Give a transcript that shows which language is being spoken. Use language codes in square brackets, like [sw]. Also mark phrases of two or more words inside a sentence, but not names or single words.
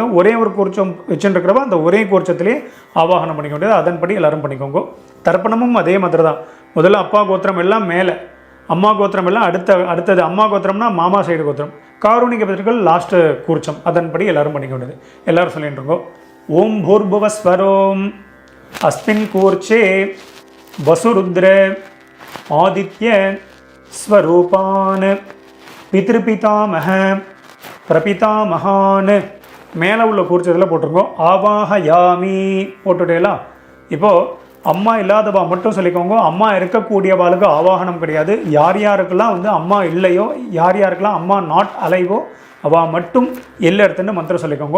[ta] ஒரே ஒரு கூர்ச்சம் வச்சுருக்கிறவா அந்த ஒரே கூர்ச்சத்திலே ஆவாகனம் பண்ணிக்க வேண்டியது. அதன்படி எல்லாரும் பண்ணிக்கோங்க. தர்ப்பணமும் அதே மாதிரி தான். முதல்ல அப்பா கோத்திரம் எல்லாம் மேலே, அம்மா கோத்திரம் எல்லாம் அடுத்தது. அம்மா கோத்திரம்னா மாமா சைடு கோத்திரம். காரூணிக பிதர்கள் லாஸ்ட்டு கூர்ச்சம். அதன்படி எல்லாரும் பண்ணிக்க வேண்டியது. எல்லாரும் சொல்லிட்டு இருக்கோம். [sa] ॐ भूर्भुवस्सुवरोम् अस्मिन् कूर्चे वसुरुद्र आदित्य स्वरूपान् पितृपितामह प्रपितामहान् [ta] மேலே உள்ள கூர்ச்சத்தில் போட்டிருக்கோம். ஆவாஹயாமி போட்டுட்டேலா. இப்போது அம்மா இல்லாதவா மட்டும் சொல்லிக்கோங்க. அம்மா இருக்கக்கூடியவாளுக்கு ஆவாகனம் கிடையாது. யார் யாருக்கெல்லாம் வந்து அம்மா இல்லையோ, யார் யாருக்கெல்லாம் அம்மா [en] not alive [ta] அவா மட்டும் எல்லை எடுத்துன்னு மந்திரம் சொல்லிக்கோங்க.